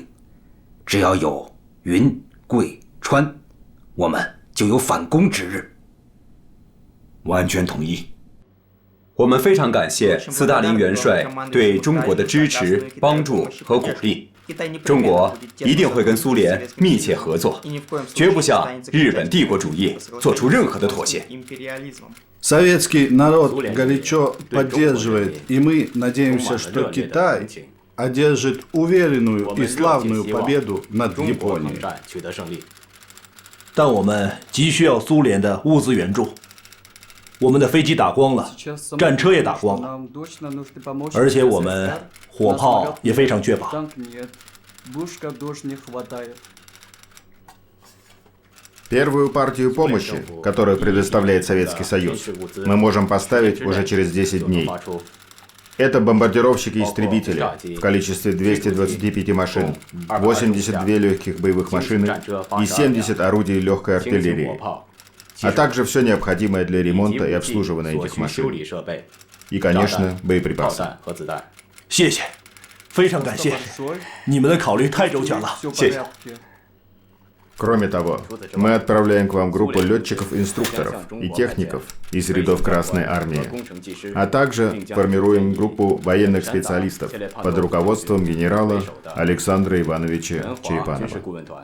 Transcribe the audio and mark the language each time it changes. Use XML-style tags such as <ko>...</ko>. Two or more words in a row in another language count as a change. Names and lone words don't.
<zh>只要有云、贵、川，我们就有反攻之日。完全同意。我们非常感谢斯大林元帅对中国的支持、帮助和鼓励。中国一定会跟苏联密切合作，绝不向日本帝国主义做出任何的妥协。</zh> <ru>Советский народ горячо поддерживает, и мы надеемся, что Китай одержит уверенную и славную победу над Японией.</ru> <zh>但我们急需要苏联的物资援助。我们的飞机打光了，战车也打光了，而且我们火炮也非常缺乏。</zh> <ru>Первую партию помощи, которую предоставляет Советский Союз, мы можем поставить уже через 10 дней. Это бомбардировщики-истребители в количестве 225 машин, 82 легких боевых машины и 70 орудий легкой артиллерии, а также все необходимое для ремонта и обслуживания этих машин. И, конечно, боеприпасы.</ru> <zh>谢谢，非常感谢，你们的考虑太周全了，谢谢。</zh> <ru>Кроме того, мы отправляем к вам группу летчиков-инструкторов и техников из рядов Красной Армии, а также формируем группу военных специалистов под руководством генерала Александра Ивановича Черепанова.</ru>